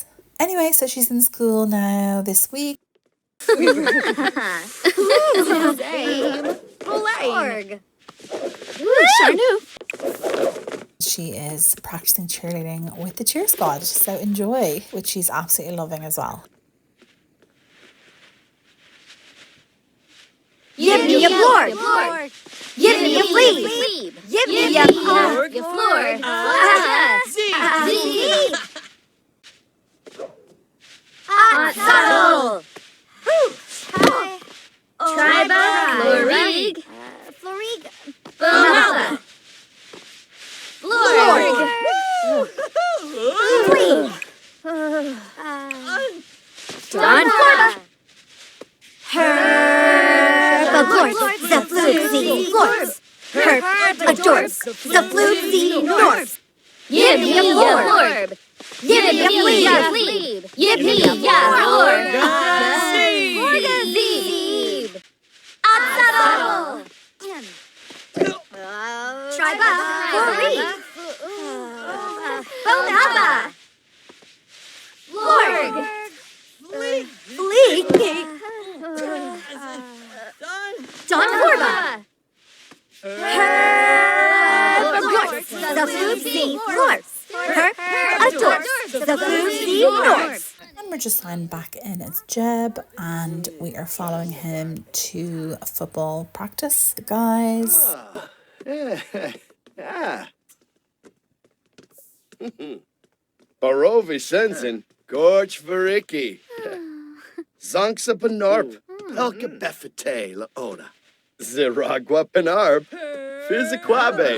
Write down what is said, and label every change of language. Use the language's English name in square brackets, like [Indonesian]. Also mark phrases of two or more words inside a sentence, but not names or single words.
[English] Anyway, so she's in school now this week. She is practicing cheerleading with the cheer squad, so enjoy, which she's absolutely loving as well. Yip me a florg. Give me a flea. Give me a florg. Zee. Subtle. Triba. Florig. Bonella. Florg. Flea. Don Florba. Herb the fluxy glorps. Herb adorps the fluxy norps. Give me a florb. Give me a flea. Give me a florg. Zeeb. Subtle. Triba. Floree. Bonaba. Florg. Fleek. Don Florba. Herb adorps the fluxy florps. Herb adorps the fluxy norps. And we're just signed back in as Jeb, and we are following him to football practice, guys. Barovi Sensen, Gorge Variki. Zonksa Panorp, Pelka Befete Laona. Ziragua Penarp, Fiziquabe.